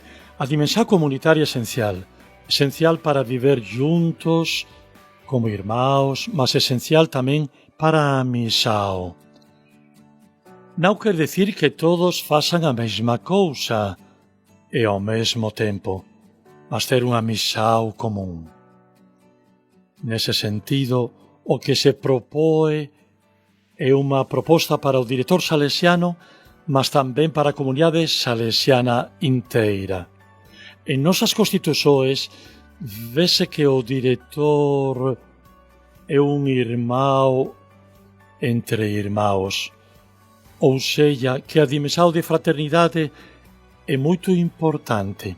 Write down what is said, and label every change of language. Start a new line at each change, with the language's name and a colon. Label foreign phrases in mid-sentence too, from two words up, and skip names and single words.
Portuguese: A dimensão comunitária é essencial para viver juntos como irmãos, mas essencial também para a missão. Não quer dizer que todos façam a mesma coisa e ao mesmo tempo, mas ter uma missão comum.
Galician: Nesse sentido,
Portuguese: o que se propõe é
Galician: unha proposta para o director salesiano, mas tamén para a comunidade salesiana inteira. En nosas constituciones vese que o director é un
Portuguese: irmão entre irmãos, ou seja,
Galician: que a dimensão de fraternidade é moito importante.